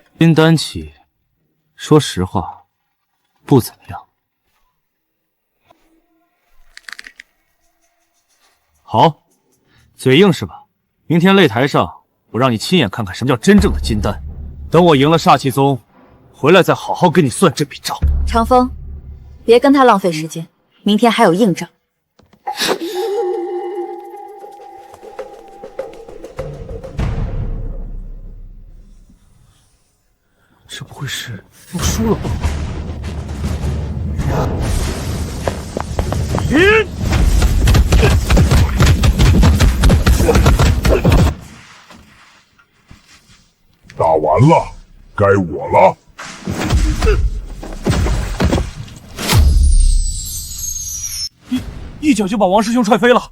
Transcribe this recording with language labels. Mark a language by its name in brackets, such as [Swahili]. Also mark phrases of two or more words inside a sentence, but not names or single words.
[Chinese] 金丹期，說實話，不怎麼樣。好，嘴硬是吧？明天擂台上，我讓你親眼看看什麼叫真正的金丹。等我贏了煞氣宗，回來再好好跟你算這筆賬。長風，別跟他浪費時間，明天還有硬仗。這不會是又輸了吧？打完了，該我了。一腳就把王師兄踹飛了。